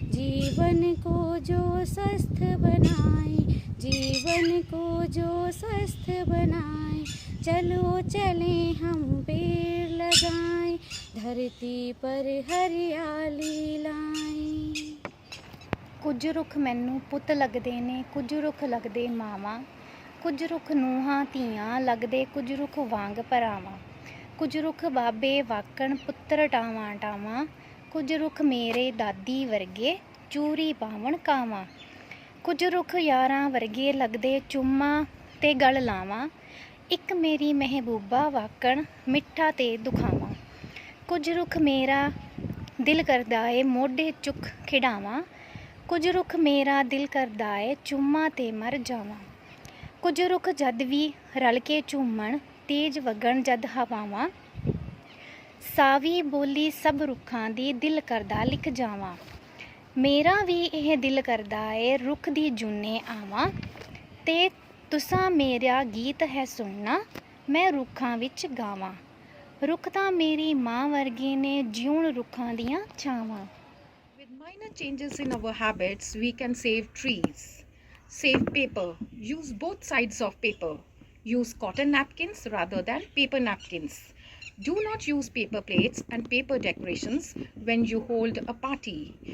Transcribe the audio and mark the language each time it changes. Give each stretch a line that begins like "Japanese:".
Hindi: जीवन को जो स्वस्थ बनाए, जीवन को जो स्वस्थ बनाए। चलो चलें हम पेड़ लगाएं, धरती पर हरियाली लाएं।
Punjabi: ਕੁਝ ਰੁੱਖ ਮੈਨੂੰ ਪੁੱਤ ਲੱਗਦੇ ਨੇ, ਕੁਝ ਰੁੱਖ ਲੱਗਦੇ ਮਾਵਾਂ, ਕੁਝ ਰੁੱਖ ਨੂੰਹਾਂ ਧੀਆਂ ਲੱਗਦੇ, ਕੁਝ ਰੁੱਖ ਵਾਂਗ ਭਰਾਵਾਂ। ਕੁਝ ਰੁੱਖ ਬਾਬੇ ਵਾਕਣ ਪੁੱਤਰ ਟਾਵਾਂ ਟਾਵਾਂ, ਕੁਝ ਰੁੱਖ ਮੇਰੇ ਦਾਦੀ ਵਰਗੇ ਚੂਰੀ ਪਾਵਣ ਕਾਵਾਂ। ਕੁਝ ਰੁੱਖ ਯਾਰਾਂ ਵਰਗੇ ਲੱਗਦੇ ਚੁੰਮਾਂ ਤੇ ਗਲ ਲਾਵਾਂ, ਇੱਕ ਮੇਰੀ ਮਹਿਬੂਬਾ ਵਾਕਣ ਮਿੱਠਾ ਤੇ ਦੁਖਾਵਾਂ। ਕੁਝ ਰੁੱਖ ਮੇਰਾ ਦਿਲ ਕਰਦਾ ਏ ਮੋਢੇ ਚੁੱਕ ਖਿਡਾਵਾਂ, ਕੁਝ ਰੁੱਖ ਮੇਰਾ ਦਿਲ ਕਰਦਾ ਏ ਚੁੰਮਾਂ ਤੇ ਮਰ ਜਾਵਾਂ। ਕੁਝ ਰੁੱਖ ਜਦ ਵੀ ਰਲ ਕੇ ਝੂਮਣ, ਤੇਜ਼ ਵਗਣ ਜਦ ਹਵਾਵਾਂ। ਸਾਵੀ ਬੋਲੀ ਸਭ ਰੁੱਖਾਂ ਦੀ ਦਿਲ ਕਰਦਾ ਲਿਖ ਜਾਵਾਂ। ਮੇਰਾ ਵੀ ਇਹ ਦਿਲ ਕਰਦਾ ਏ ਰੁੱਖ ਦੀ ਜੂਨੇ ਆਵਾਂ, ਤੇ ਤੁਸਾਂ ਮੇਰਾ ਗੀਤ ਹੈ ਸੁਣਨਾ, ਮੈਂ ਰੁੱਖਾਂ ਵਿੱਚ ਗਾਵਾਂ। ਰੁੱਖ ਤਾਂ ਮੇਰੀ ਮਾਂ ਵਰਗੇ ਨੇ, ਜਿਉਣ ਰੁੱਖਾਂ ਦੀਆਂ ਛਾਵਾਂ।
English: With minor changes in our habits, we can save trees. Save paper. Use both sides of paper. Use cotton napkins rather than paper napkins. Do not use paper plates and paper decorations when you hold a party.